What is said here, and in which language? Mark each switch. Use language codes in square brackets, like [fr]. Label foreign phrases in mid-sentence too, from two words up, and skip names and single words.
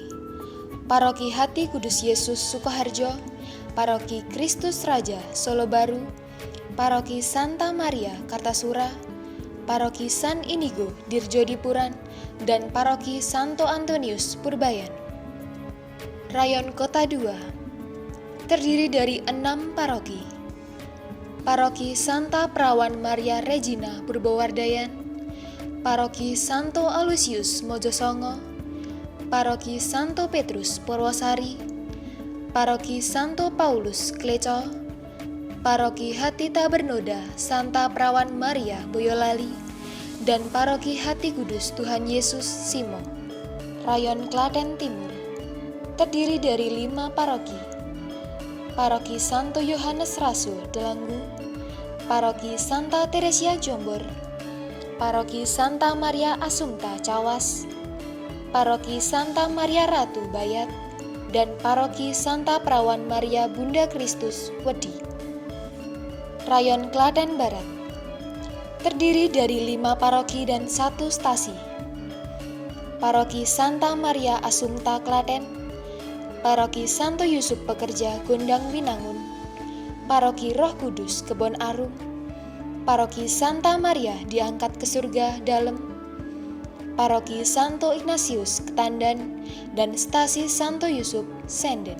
[id] Paroki Hati Kudus Yesus Sukoharjo, Paroki Kristus Raja Solo Baru, Paroki Santa Maria Kartasura, Paroki San Inigo Dirjodipuran, dan Paroki Santo Antonius Purbayan. Rayon Kota 2 terdiri dari 6 paroki. Paroki Santa Perawan Maria Regina Purbowardayan, Paroki Santo Aloysius Mojosongo, Paroki Santo Petrus Purwosari, Paroki Santo Paulus Kleco, Paroki Hati Tabernoda Santa Perawan Maria Boyolali, dan Paroki Hati Kudus Tuhan Yesus Simo. Rayon Klaten Timur terdiri dari 5 paroki. Paroki Santo Yohanes Rasul Delanggu, Paroki Santa Teresia Jombor, Paroki Santa Maria Assumpta Cawas, Paroki Santa Maria Ratu Bayat, dan Paroki Santa Perawan Maria Bunda Kristus Wedi. Rayon Klaten Barat terdiri dari 5 paroki dan 1 stasi. Paroki Santa Maria Assumpta Klaten, Paroki Santo Yusuf Pekerja Gondang Winangun, Paroki Roh Kudus Kebon Arum, Paroki Santa Maria Diangkat ke Surga Dalem, Paroki Santo Ignatius Ketandan, dan Stasi Santo Yusuf Senden.